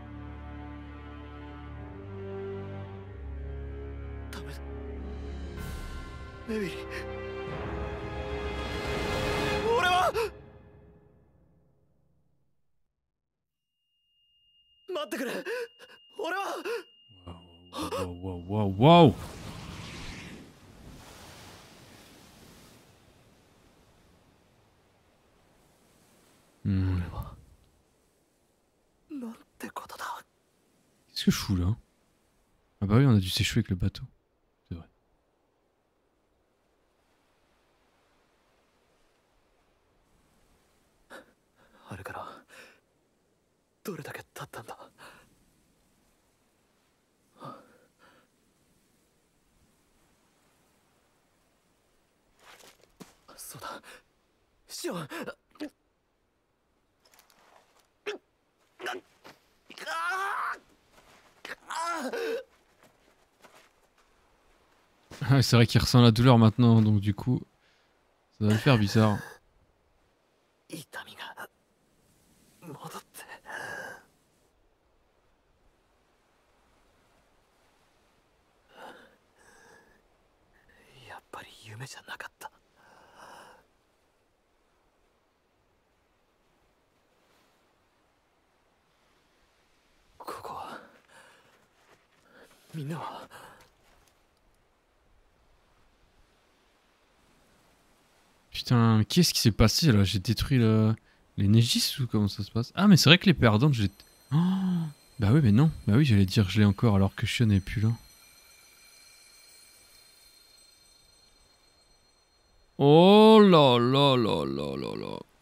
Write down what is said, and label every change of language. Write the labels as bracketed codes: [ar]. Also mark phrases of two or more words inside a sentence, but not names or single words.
[ja] ダメだ。ネビリ。俺は。待ってくれ。俺は。 [fr] Wow, wow, wow, wow. Qu'est-ce que je fous là? Ah bah oui, on a dû s'échouer avec le bateau. C'est vrai. [ja] あれからどれだけ経ったんだ。そうだ、シオン。 [fr] Ah, c'est vrai qu'il ressent la douleur maintenant, donc du coup, ça va le faire bizarre. [ja] 痛みが戻って。やっぱり夢じゃなかった。ここはみんなは。 [fr] Putain, mais qu'est-ce qui s'est passé là? J'ai détruit les Négis ou comment ça se passe? Ah, mais c'est vrai que les perdantes, je les... Oh, bah oui, mais non. Bah oui, j'allais dire je l'ai encore alors que Shion n'est plus là. Oh là là là là là là.